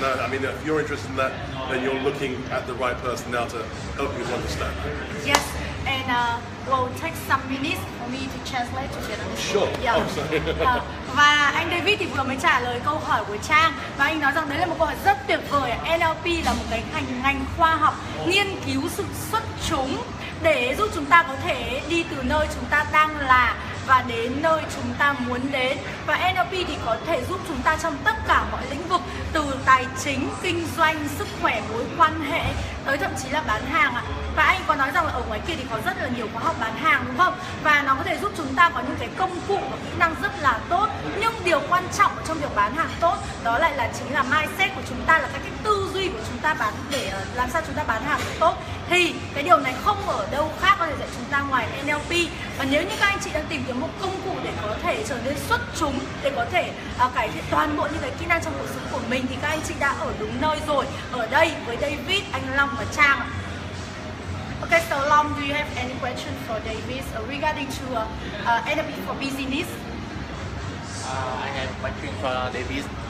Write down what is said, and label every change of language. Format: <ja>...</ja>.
<en>Now, I mean, if you're interested in that, then you're looking at the right person now to help you understand. Yes, and will take some minutes for me to translate together. Sure. Yeah. Oh, sorry.</en> <vi>Và anh David thì vừa mới trả lời câu hỏi của Trang, và anh nói rằng đấy là một câu hỏi rất tuyệt vời. NLP là một cái ngành khoa học nghiên cứu sự xuất chúng để giúp chúng ta có thể đi từ nơi chúng ta đang là và đến nơi chúng ta muốn đến. Và NLP thì có thể giúp chúng ta trong tất cả mọi lĩnh vực, từ tài chính, kinh doanh, sức khỏe, mối quan hệ, tới thậm chí là bán hàng ạ. Và anh có nói rằng là ở ngoài kia thì có rất là nhiều khóa học bán hàng, đúng không? Và nó có thể giúp chúng ta có những cái công cụ và kỹ năng rất là tốt. Nhưng điều quan trọng trong việc bán hàng tốt đó lại là chính là mindset của chúng ta, là cái tư duy của chúng ta bán, để làm sao chúng ta bán hàng tốt. Thì cái điều này không ở đâu khác có thể dạy chúng ta ngoài NLP. Và nếu như các anh chị đang tìm kiếm một công cụ để có thể trở nên xuất chúng, để có thể cải thiện toàn bộ những cái kỹ năng trong cuộc sống của mình, thì các anh chị đã ở đúng nơi rồi. Ở đây với David, anh Long và Trang.</vi> <en>Okay, so Long, do you have any question for David regarding to NLP for business? I have a question for David.</en>